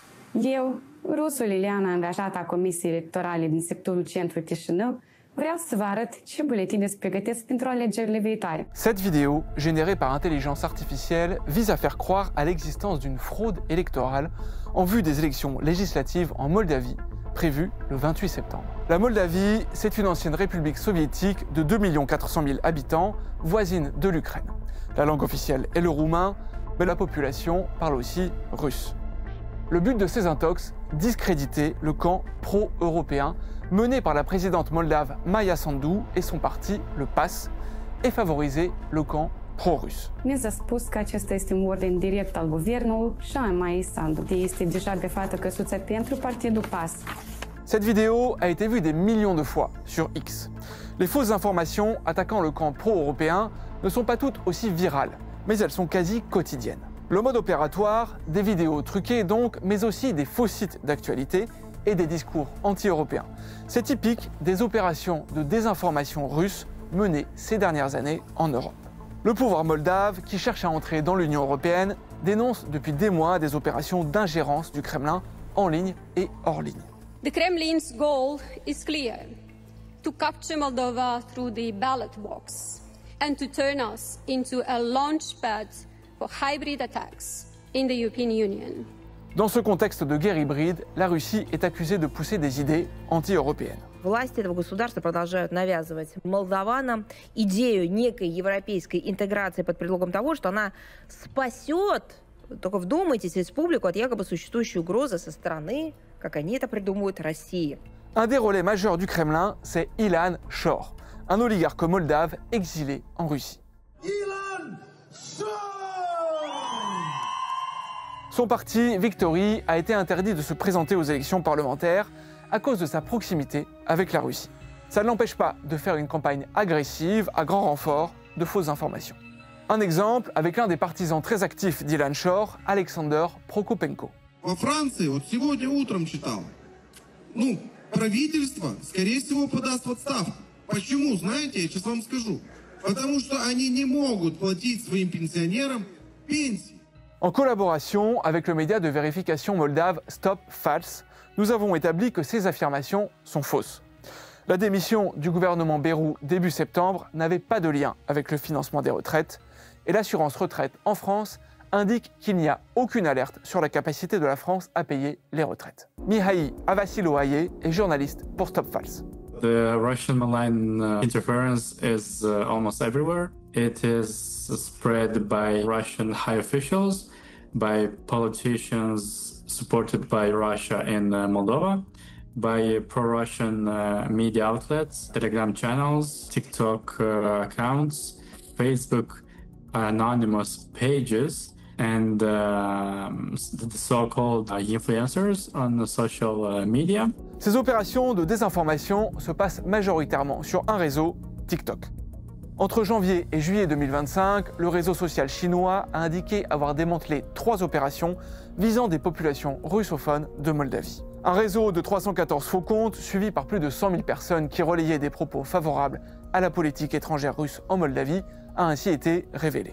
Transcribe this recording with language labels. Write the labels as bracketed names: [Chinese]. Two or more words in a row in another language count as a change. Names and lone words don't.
[Romanian] Eu, rusul Ileana, angajată a Comisiei Electorale din sectorul centru Chișinău, vreau să vă arăt ce buletine se pregătesc pentru alegerile viitoare. [French] Cette vidéo, générée par intelligence artificielle, vise à faire croire à l'existence d'une fraude électorale en vue des élections législatives en Moldavie, prévues le 28 septembre. La Moldavie, c'est une ancienne république soviétique de 2 400 000 habitants, voisine de l'Ukraine. La langue officielle est le roumain, mais la population parle aussi russe. Le but de ces intox, discréditer le camp pro-européen mené par la présidente moldave Maia Sandu et son parti, le PAS, et favoriser le camp pro-russe. [Romanian] Ne s-a spus că acesta este un ordin direct al guvernului și a Maia Sandu. Este deja befată căsuța pentru partidul PAS. [French] Cette vidéo a été vue des millions de fois sur X. Les fausses informations attaquant le camp pro-européen ne sont pas toutes aussi virales, mais elles sont quasi quotidiennes. Le mode opératoire, des vidéos truquées donc, mais aussi des faux sites d'actualité et des discours anti-européens. C'est typique des opérations de désinformation russes menées ces dernières années en Europe. Le pouvoir moldave, qui cherche à entrer dans l'Union européenne, dénonce depuis des mois des opérations d'ingérence du Kremlin en ligne et hors ligne. [English] The Kremlin's goal is clear: to capture Moldova through the ballot box and to turn us into a launchpad for hybrid attacks in the European Union. [French] Dans ce contexte de guerre hybride, la Russie est accusée de pousser des idées anti-européennes. [Russian] Власти этого государства продолжают навязывать молдаванам идею некой европейской интеграции под предлогом того, что она спасет, только вдумайтесь, республику от якобы существующей угрозы со стороны, как они это придумывают, России. [French] Un des relais majeurs du Kremlin, c'est Ilan Shor, un oligarque moldave exilé en Russie. Son parti, Victory, a été interdit de se présenter aux élections parlementaires à cause de sa proximité avec la Russie. Ça ne l'empêche pas de faire une campagne agressive à grand renfort de fausses informations. Un exemple avec l'un des partisans très actifs d'Ilan Shor, Alexander Prokopenko. [Russian] Во Франции, вот сегодня утром читал, правительство, скорее всего, подаст в отставку. Почему, знаете, я сейчас вам скажу. Потому что они не могут платить своим пенсионерам пенсии. [French] En collaboration avec le média de vérification moldave Stop False, nous avons établi que ces affirmations sont fausses. La démission du gouvernement Bayrou début septembre n'avait pas de lien avec le financement des retraites, et l'assurance retraite en France indique qu'il n'y a aucune alerte sur la capacité de la France à payer les retraites. Mihai Avasiloaye est journaliste pour Stop False. [English] The Russian malign interference is almost everywhere. It is spread by Russian high officials, by politicians supported by Russia in Moldova, by pro-Russian media outlets, Telegram channels, TikTok accounts, Facebook anonymous pages, and the so-called influencers on social media. [French] Ces opérations de désinformation se passent majoritairement sur un réseau, TikTok. Entre janvier et juillet 2025, le réseau social chinois a indiqué avoir démantelé 3 opérations visant des populations russophones de Moldavie. Un réseau de 314 faux comptes, suivi par plus de 100 000 personnes qui relayaient des propos favorables à la politique étrangère russe en Moldavie, a ainsi été révélé.